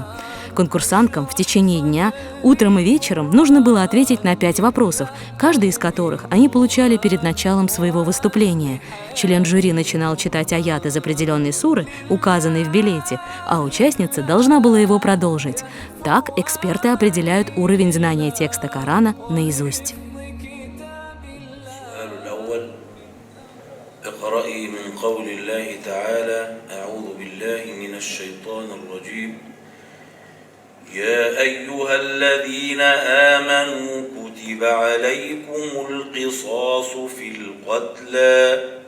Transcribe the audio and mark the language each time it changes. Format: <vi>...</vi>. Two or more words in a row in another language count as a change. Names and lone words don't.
<ru>Конкурсанткам в течение дня, утром и вечером нужно было ответить на 5 вопросов, каждый из которых они получали перед началом своего выступления. Член жюри начинал читать аят из определенной суры, указанной в билете, а участница должна была его продолжить. Так эксперты определяют уровень знания текста Корана наизусть.</ru> <ar>يا أيها الذين آمنوا كتب عليكم القصاص في القتلى</ar>